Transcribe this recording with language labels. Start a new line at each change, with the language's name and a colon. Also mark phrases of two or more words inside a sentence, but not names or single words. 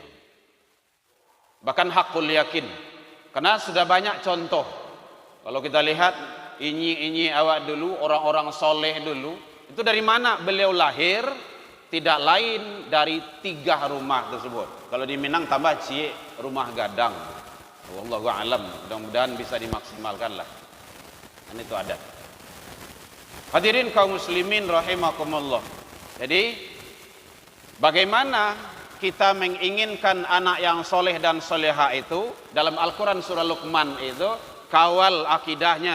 Indonesian: Bahkan
Arabic: حق اليقين,
Indonesian: karena sudah banyak contoh. Kalau kita lihat inyi awak dulu, orang-orang soleh dulu, itu dari mana beliau lahir? Tidak lain dari 3 rumah tersebut. Kalau di Minang tambah cie, rumah gadang.
Arabic: والله أعلم.
Indonesian: Mudah-mudahan bisa dimaksimalkan lah. Dan itu ada. Hadirin kaum
Arabic: المسلمين رحمكم الله.
Indonesian: Jadi bagaimana kita menginginkan anak yang soleh dan soleha itu? Dalam Al-Quran surah Luqman itu, kawal akidahnya.